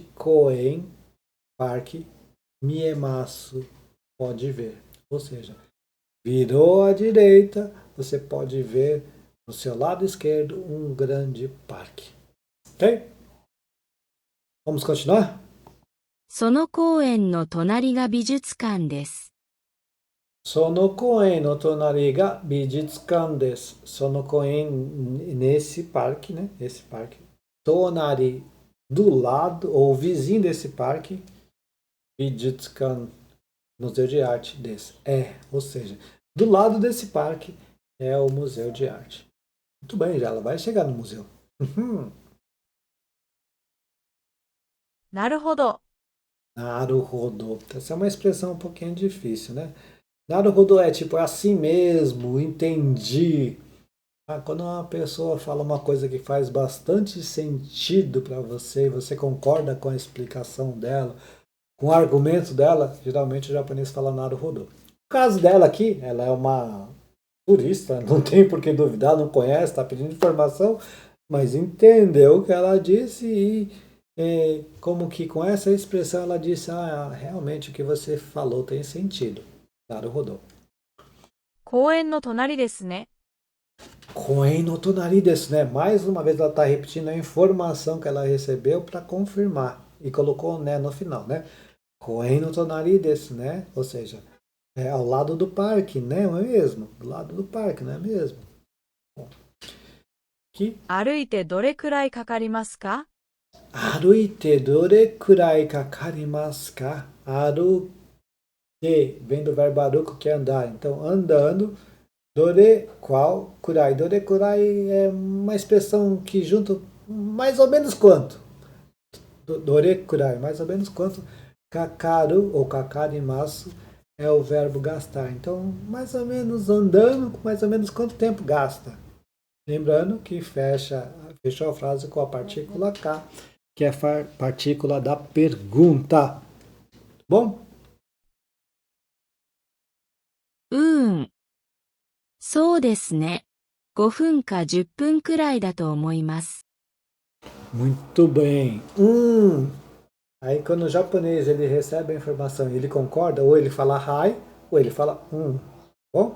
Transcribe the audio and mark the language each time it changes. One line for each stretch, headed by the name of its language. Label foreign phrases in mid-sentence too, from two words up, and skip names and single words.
Portuguese: Koen, parque. Miemasu, pode ver. Ou seja, virou à direita, você pode ver no seu lado esquerdo um grande parque. Ok? Vamos continuar?
Japanese: その公園の隣が美術館です。その公園の隣が美術館です. その公園
Portuguese: nesse parque, né? Esse parque. Tonari, do lado ou vizinho desse parque. Bijutsukan, Museu de Arte desse. Ou seja, do lado desse parque é o Museu de Arte. Muito bem, já ela vai chegar no museu.
Japanese: なるほど。なるほど.
Portuguese: Essa é uma expressão um pouquinho difícil, né? Naruhodo é tipo, é assim mesmo, entendi. Quando uma pessoa fala uma coisa que faz bastante sentido para você e você concorda com a explicação dela, com o argumento dela, geralmente o japonês fala naruhodo. No caso dela aqui, ela é uma turista, não tem por que duvidar, não conhece, está pedindo informação, mas entendeu o que ela disse e como que com essa expressão ela disse, realmente o que você falou tem sentido.
Japanese: なるほど. 公園の隣ですね。公園の隣です, né?
Portuguese: Mais uma vez ela está repetindo a informação que ela recebeu para confirmar e colocou né no final, né?
Japanese: 公園の隣です, né?
Portuguese: Ou seja, ao lado do parque, né? Não é mesmo? Do lado do parque, não é mesmo? Bom, aqui.
Japanese: 歩いてどれくらいかかりますか？歩いてどれくらいかかりますか?
Portuguese: Aruite vem do verbo aruko, que é andar. Então, andando. Dore, qual? Kurai.
Japanese: どれくらい
Portuguese: é uma expressão que junta mais ou menos quanto?
Japanese: どれくらい,
Portuguese: mais ou menos quanto? Kakaru ou kakarimasu é o verbo gastar. Então, mais ou menos andando, mais ou menos quanto tempo gasta? Lembrando que fechou a frase com a partícula K, que é a partícula da pergunta. Bom?
Japanese: そうですね。5分か10分くらいだと思います。
Portuguese: Muito bem. Aí quando o japonês ele recebe a informação e ele concorda, ou ele fala hi, ou ele fala Bom?